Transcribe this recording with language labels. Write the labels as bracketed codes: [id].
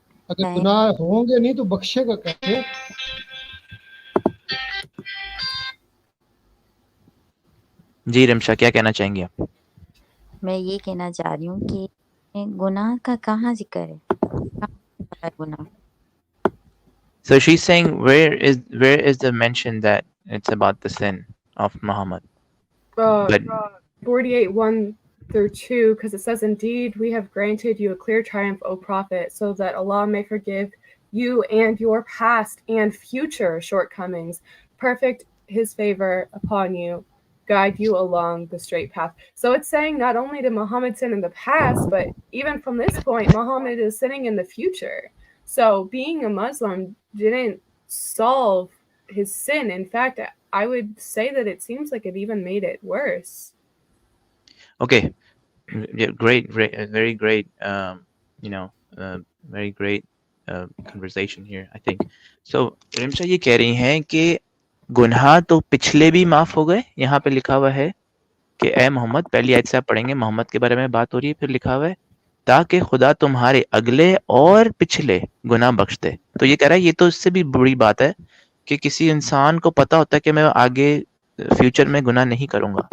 [ur] اگر گناہ ہوں گے نہیں تو بخشے گا کیسے؟ جی رمشا، کیا کہنا چاہیں گے آپ؟ میں یہ کہنا چاہ رہی ہوں کہ گناہ کا کہاں ذکر ہے؟ کہاں گناہ؟ [en] So she's saying where is the mention that it's about the sin of Muhammad? But 48:1-2, because it says, "Indeed, we have granted you a clear triumph, O Prophet, so that Allah may forgive you and your past and future shortcomings, perfect His favor upon you, guide you along the straight path." So it's saying not only did Muhammad sin in the past, but even from this point, Muhammad is sinning in the future. So being a Muslim didn't solve his sin. In fact, I would say that it seems like it even made it worse. okay, yeah, great, very great, very great conversation here, I think. [ur] So Rimsha یہ کہہ رہی ہیں کہ گناہ تو پچھلے بھی معاف ہو گئے. یہاں پہ لکھا ہوا ہے کہ اے محمد، پہلی آیت سے آپ پڑھیں گے، محمد کے بارے میں بات ہو رہی ہے، پھر لکھا ہوا ہے تاکہ خدا تمہارے اگلے اور پچھلے گناہ بخش دے. تو یہ کہہ رہا ہے یہ تو اس سے بھی بڑی بات ہے کہ کسی انسان کو پتا ہوتا ہے کہ میں آگے فیوچر میں گناہ نہیں کروں گا.